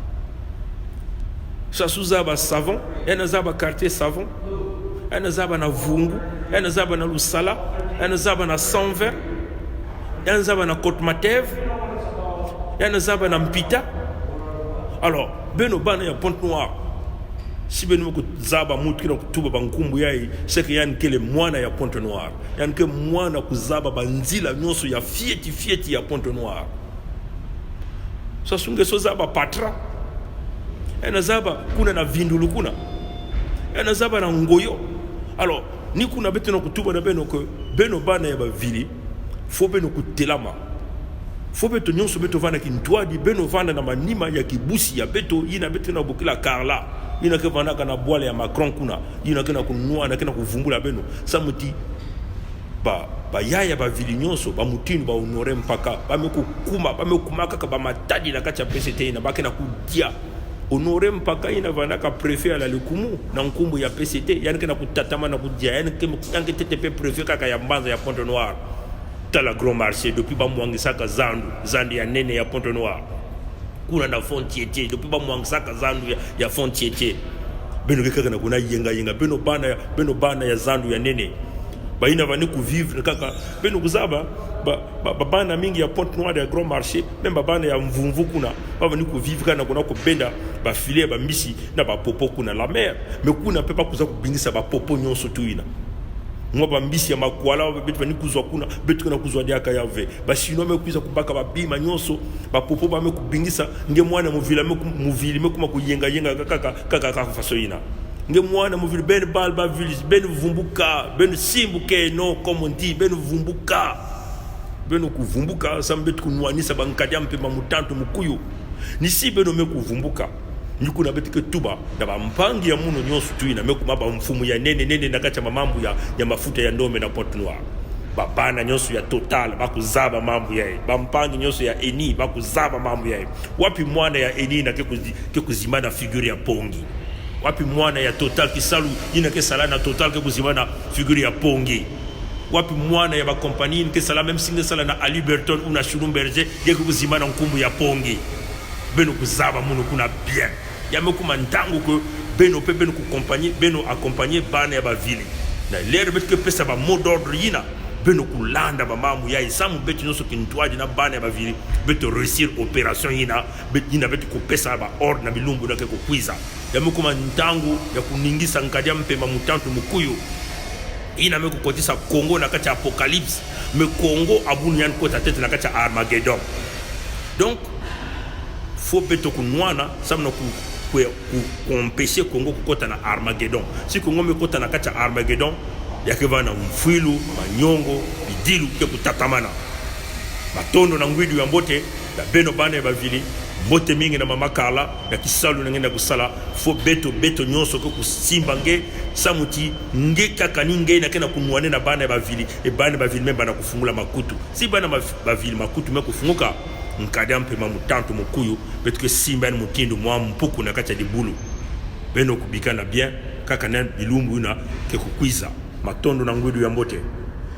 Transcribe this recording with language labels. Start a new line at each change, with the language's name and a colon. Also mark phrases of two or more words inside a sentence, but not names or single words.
Kituba (Congo): Sasuzaba Savon, enazaba quartier Savon, enazaba na Vungu, enazaba na Lusala, enazaba na 120, enazaba na Côte Matev, enazaba na Mpita. Alors, beno bana ya Pointe-Noire, si beno ko zaba mutu kina kutuba bankumbu yai,
French: c'est que
Kituba (Congo): yan kele mwana ya Pointe-Noire, yan ke mwana kuzaba banzila nyonso ya fieti ya Pointe-Noire. Sasunge so zaba Patra, enazaba kuna na Vindulu kuna, enazaba na Ngoyo. Alors, ni kuna beto no kutuba na beno ko beno bana ya bavili, fo beno kutelama. Fo beto nyonso beto vana kintwadi, beno vana na manima ya kibusi ya beto, yina beto na bukila Karla, yina ke vana kana boile ya Macron kuna, yina ke na kunua na ke na kuvumbula beno. Samuti ba yaya ba vili nyonso, ba mutinu ba honore mpaka, ba mekumaka ka ba matadi na kacha PCT na ba ke na kudia. Honore mpaka ina vana ka préfet ala likumu na nkumbu ya PCT, yana ke na kutatama na kudia, yana ke TTP préfet kaka ya Mbanza ya Pointe-Noire. Tala Grand Marché depuis ba mwangisaka zandu ya nene ya Pointe-Noire. Kuna na Fontietier depuis ba mwangisaka zandu ya Fontietier. Beno kaka na kuna yenga beno bana ya zandu ya nene. Ba ina vani ku vivre kaka beno kuzaba ba bana mingi ya Pointe-Noire ya Grand Marché, même ba bana ya Mvumvu kuna ba vani ku vivre kana kuna ko benda ba filet ba misi na ba popo kuna
French: la mer.
Kituba (Congo): Mais kuna pepa kuza ku bingisa ba popo nyonso tuina. Mwa bambisi ya makwala betu vani kuzwa kuna betu kana kuzwa diaka yave bashino mekuiza kubaka babima nyonso bapopo ba mekubingisa nge mwana muvili mekuma kuyenga kaka faso ina nge mwana muvili ben balba village ben vumbuka ben simbuke no
French: comme on dit
Kituba (Congo): ben vumbuka ben kuvumbuka sambetu kunwanisa bankadia mpema mutanto mukuyu nisi beno mekuvumbuka niku na betike tuba na bampangi ya muno nyonso tuina mekuma ba mfumu ya nene na kacha mamambu ya mafuta ya ndome na Pointe-Noire babana nyonso ya Total bakuzaba mambu yae bampangi nyonso ya Eni bakuzaba mambu yae wapi mwana ya Eni na ke kuzimana figure ya Pongi wapi mwana ya Total kisalu ina ke sala na Total ke kuzimana figure ya Pongi wapi mwana ya ba compagnie ke sala même singe sala na Ali Burton ou na Schulumberger ke kuzimana nkumbu ya Pongi beno kuzaba muno kuna bien ya mekuma ntango ko beno pe beno ku compagnie beno accompagner bana ya ba ville na l'air bet que pesa ba
French: mot d'ordre
Kituba (Congo): yina beno ku landa ba mamu ya isamu bet no so kintwaji na bana ya ba ville bet réussir opération yina bet yina bet ku pesa ba ordre na bilumbu na ke ko kwiza ya mekuma ntango ya kuningisa nkadia mpema mutantu mukuyu ina meku kotisa Congo na kacha apocalypse me Congo abuni yan kota tete na kacha Armageddon.
French: Donc faut
Kituba (Congo): beto kunwana samna ku empêcher Congo kukota na Armageddon. Si Congo me kota na kacha Armageddon yakeva na mfilu manyongo bidilu ke kutatamana batondo na ngwidu ya mbote da beno bana ya bavili mbote mingi na mama Karla ya kisalu na ngenda kusala fo beto nyonso ko kusimba nge samuti nge kaka ninge na kena kunwane na bana ya bavili e bana bavili memba na kufungula makutu si bana bavili makutu me kufunguka nkada mpema mutantu mukuyu betu ke simba ni mutindo mwa mpuku na kacha dibulu beno kubikana bien kaka na bilumbu na ke kukwiza matondo na ngwidu ya mbote.